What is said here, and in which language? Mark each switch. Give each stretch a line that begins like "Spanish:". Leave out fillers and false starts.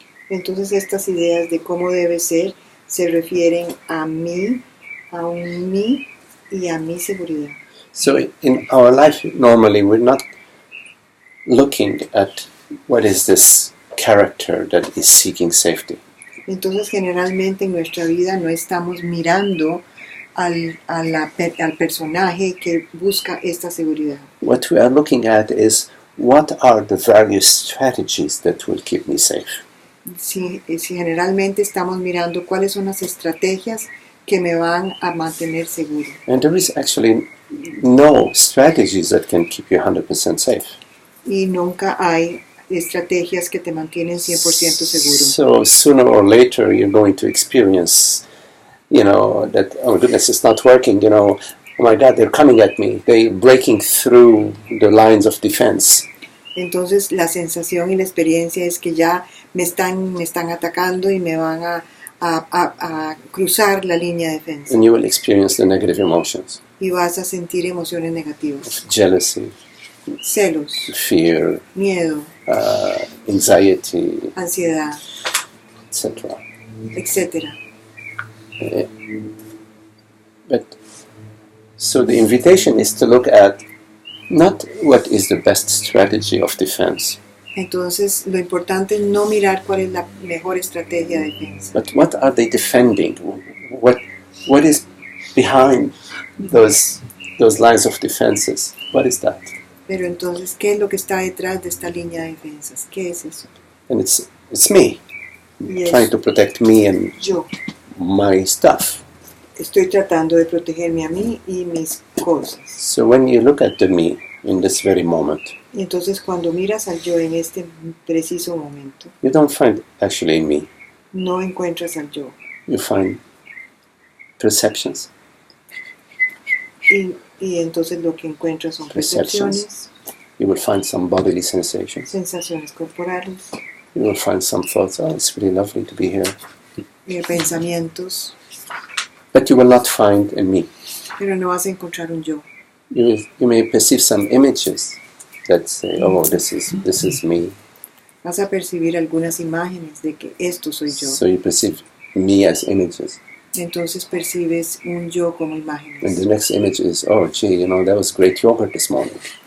Spanish: Entonces estas ideas de cómo debe ser se refieren a mí, a un mí y a mi seguridad.
English: So in our life, normally we're not looking at what is this character that is seeking safety.
Spanish: Entonces generalmente en nuestra vida no estamos mirando al personaje que busca esta seguridad.
English: What we are looking at is what are the various strategies that will keep me safe.
Spanish: Si generalmente estamos mirando cuáles son las estrategias que me van a mantener seguro.
English: And there is actually no strategies that can keep you 100% safe.
Spanish: Y nunca hay estrategias que te mantienen 100% seguro.
English: So sooner or later you're going to experience, that, oh my goodness, it's not working, oh my God, they're coming at me, they're breaking through the lines of defense.
Spanish: Entonces la sensación y la experiencia es que ya me están atacando y me van a cruzar la línea de defensa.
English: And you will experience the negative emotions.
Spanish: Y vas a sentir emociones negativas.
English: Jealousy,
Spanish: Celos,
English: fear,
Spanish: miedo,
English: anxiety,
Spanish: ansiedad, etc. etc.
English: But so the invitation is to look at not what is the best strategy of defense,
Spanish: Entonces lo importante es no mirar cuál es la mejor estrategia de defensa,
English: but what are they defending? What is behind those lines of defenses? What is that?
Spanish: pero entonces ¿qué es lo que está detrás de esta línea de defensas? ¿Qué es eso?
English: And it's me,
Spanish: Y es
English: trying to protect me and
Spanish: yo.
English: my stuff.
Spanish: Estoy tratando de protegerme a mí y mis cosas.
English: So when you look at the me in this very moment,
Spanish: Y entonces cuando miras al yo en este preciso momento,
English: you don't find actually me.
Spanish: no encuentras al yo.
English: You find perceptions,
Spanish: Y entonces lo que encuentras son percepciones,
English: you will find some bodily sensations,
Spanish: sensaciones corporales,
English: you will find some thoughts, oh, it's really lovely to be here.
Spanish: pensamientos,
English: But you will not find a me.
Spanish: pero no vas a encontrar un yo.
English: You may perceive some images that say, oh, this is me.
Spanish: Vas a percibir algunas imágenes de que esto soy yo.
English: So you perceive me as images.
Spanish: Entonces percibes un yo como
English: And the
Spanish: imágenes.
English: next image is, oh, gee, that was great yogurt this morning.